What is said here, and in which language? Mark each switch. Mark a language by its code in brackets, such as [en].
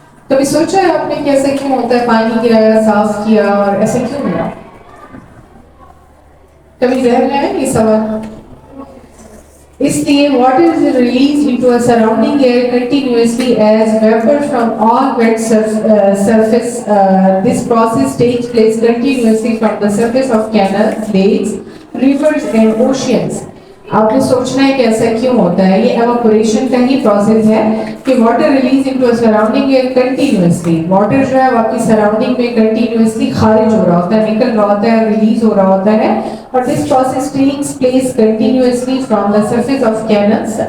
[hi] कभी सोचा है आपने कि ऐसा क्यों होता है, पानी गिराया, साफ किया और ऐसा क्यों हुआ? कभी जहन में आया ये सवाल? इसलिए [en] water is released into a surrounding air continuously as vapor from all wet surface. This process takes place continuously from the surface of canals, lakes, rivers and oceans. [hi] आपने सोचना है कि ऐसा क्यों होता है। ये एवापोरेशन का ही प्रोसेस है कि [en] Water release into surrounding air continuously. [hi] Water जो है आपकी सराउंडिंग में कंटिन्यूअसली खारिज हो रहा होता है, निकल रहा होता है, रिलीज हो रहा होता है। [en] और this process takes place continuously from the surface of canals.